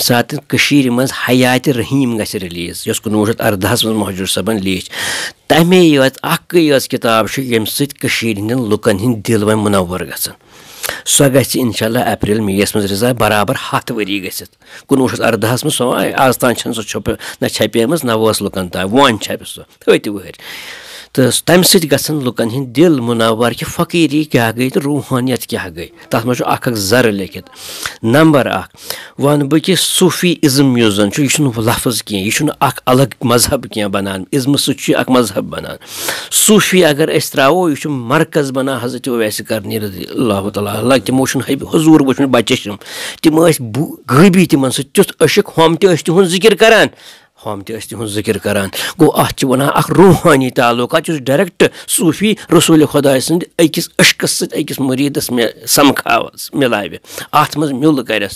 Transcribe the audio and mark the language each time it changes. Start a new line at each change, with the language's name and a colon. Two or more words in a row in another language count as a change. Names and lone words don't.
Kashmiri: ساتہٕ کٔشیٖرِ منٛز حیاتِ رحیٖم گژھِ رِلیٖز یۄس 1918 منٛز مہجوٗر صٲبَن لیٖچھ تَمے یٲژ اَکٕے یٲژ کِتاب چھُ ییٚمہِ سۭتۍ کٔشیٖرِ ہِنٛدٮ۪ن لُکَن ہِنٛدۍ دِل وۄنۍ مُنوَر گژھن سۄ گژھِ
Arabic: اِنشاء اللہ
Kashmiri: اپریل مییَس منٛز رِزا برابر 100 ؤری گٔژھِتھ 1918 منٛز سۄ آز تام چھَنہٕ سۄ نہ چھپیمٕژ نہ وٲژ لُکَن تام وۄنۍ چھپہِ سۄ 8 ؤہٕرۍ تہٕ تَمہِ سۭتۍ گژھن لُکن ہٕنٛدۍ دِل مُنور کہِ فقیٖری کیٛاہ گٔے تہٕ روٗحٲنیت کیٛاہ گٔے. تَتھ منٛز چھُ اکھ زَرٕ لیکھِتھ. نمبر 1 وَنہٕ بہٕ کہِ صوٗفی اِزم یُس زَن چھُ یہِ چھُنہٕ لفظ کینٛہہ, یہِ چھُنہٕ اکھ الگ مذہب کینٛہہ بنان. اِزمہٕ سۭتۍ چھُ یہِ اکھ مذہب بنان. صوٗفی اگر أسۍ ترٛاوو یہِ چھُ مرکز بنان حضرت اویس کرنی
Arabic: رضی اللہ تعالیٰ.
Kashmiri: تِمو چھُنہٕ حضوٗر وٕچھمُت بچہِ تِم ٲسۍ غٲبی تِمن سۭتۍ تیُتھ عشق, ہُم تہِ ٲسۍ تِہُنٛد ذِکر کران, گوٚو اَتھ چھِ وَنان اکھ روٗحٲنی تعلُقات یُس ڈایریکٹ صوٗفی رسوٗلِ خۄداے سٕنٛدِ أکِس عشقس سۭتۍ أکِس مُریٖدس سمکھاوس مِلاوِ, اَتھ منٛز میُل کرٮ۪س.